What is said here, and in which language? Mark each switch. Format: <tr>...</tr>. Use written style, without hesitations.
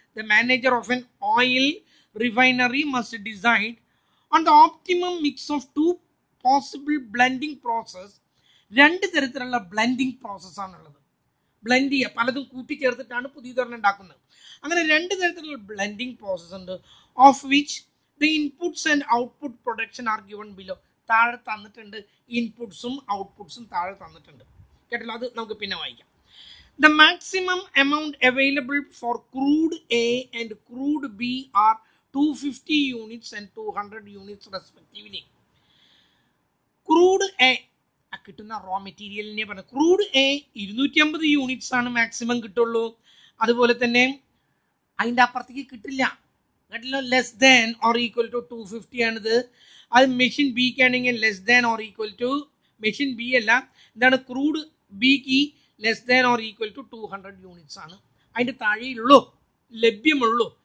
<en>The manager of an oil refinery must decide on the optimum mix of 2 possible blending process.</en> <ml>2 തരത്തിലുള്ള blending പ്രോസസ്സാണുള്ളത്. Blend ചെയ്യുക, പലതും കൂട്ടിച്ചേർത്തിട്ടാണ് പുതിയതൊരെണ്ണം ഉണ്ടാക്കുന്നത്. അങ്ങനെ രണ്ട് തരത്തിലുള്ള ബ്ലെൻഡിങ് പ്രോസസ് ഉണ്ട്.</ml> <en>Of which the inputs and output production are given below.</en> <ml>താഴെ തന്നിട്ടുണ്ട്, ഇൻപുട്സും ഔട്ട്പുട്സും താഴെ തന്നിട്ടുണ്ട് കേട്ടല്ലോ. അത് നമുക്ക് പിന്നെ വായിക്കാം.</ml> <en>The maximum amount available for crude A and crude B are 250 units and 200 units respectively.</en> <ml>Crude A കിട്ടുന്ന റോ മെറ്റീരിയലിനെ പറഞ്ഞു. ക്രൂഡ് എ 250 യൂണിറ്റ്സ് ആണ് മാക്സിമം കിട്ടുള്ളൂ. അതുപോലെ തന്നെ അതിൻ്റെ അപ്പുറത്തേക്ക് കിട്ടില്ല. കേട്ടല്ലോ,</ml> <en>less than or equal to</en> <ml>250 ആണിത്. അത് മെഷീൻ ബിക്ക് ആണെങ്കിൽ</ml> <en>less than or equal to,</en> <ml>machine B അല്ല, എന്താണ്, ക്രൂഡ് ബിക്ക് less than or equal to 200 units ആണ് അതിൻ്റെ താഴെയുള്ളൂ, ലഭ്യമുള്ളൂ.</ml>